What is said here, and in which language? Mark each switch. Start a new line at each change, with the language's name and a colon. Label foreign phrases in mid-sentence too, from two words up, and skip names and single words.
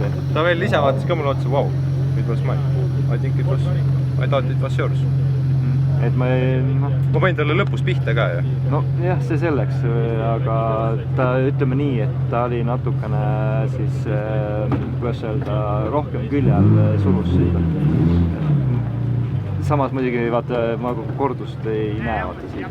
Estonian: Ta veel lisa vaatas ka mulle otsa,
English: wow, it was mine. I thought it was yours.
Estonian: Et ma panin talle lõpus pihta ka ju. No jah, see selleks, aga ta ütleme nii, et ta oli natukene siis, kuidas öelda, rohkem külje all surus sõida. Samas muidugi vaata, ma kordust ei näe vaata siit.